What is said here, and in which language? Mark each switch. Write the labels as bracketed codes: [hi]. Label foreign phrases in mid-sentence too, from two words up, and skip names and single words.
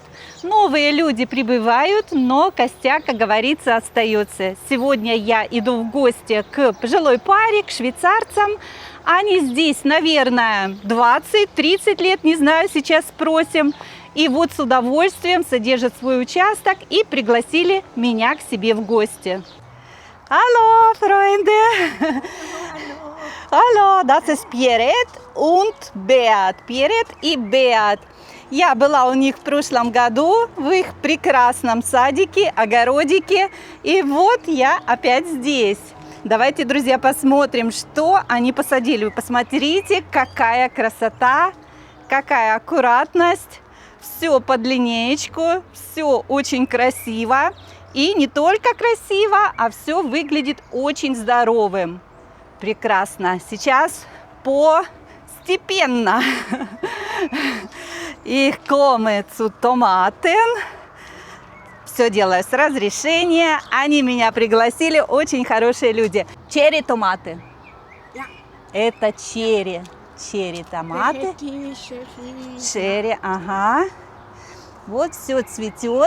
[ru] Новые люди прибывают, но костяк, как говорится, остается. Сегодня я иду в гости к пожилой паре, к швейцарцам. Они здесь, наверное, 20-30 лет, не знаю, сейчас спросим. И вот с удовольствием содержат свой участок и пригласили меня к себе в гости. [de] Hallo, Freunde! Hallo, das ist Pierret und Beat. [ru] Pierret и Beat. Я была у них в прошлом году в их прекрасном садике, огородике. И вот я опять здесь. Давайте, друзья, посмотрим, что они посадили. Вы посмотрите, какая красота, какая аккуратность. Все под линеечку, все очень красиво. И не только красиво, а все выглядит очень здоровым. Прекрасно. Сейчас постепенно. [de] Ich komme zu Tomaten. [ru] Все делаю с разрешения. Они меня пригласили. Очень хорошие люди. Черри томаты. Это черри. Черри томаты. Черри, ага. Вот все цветет.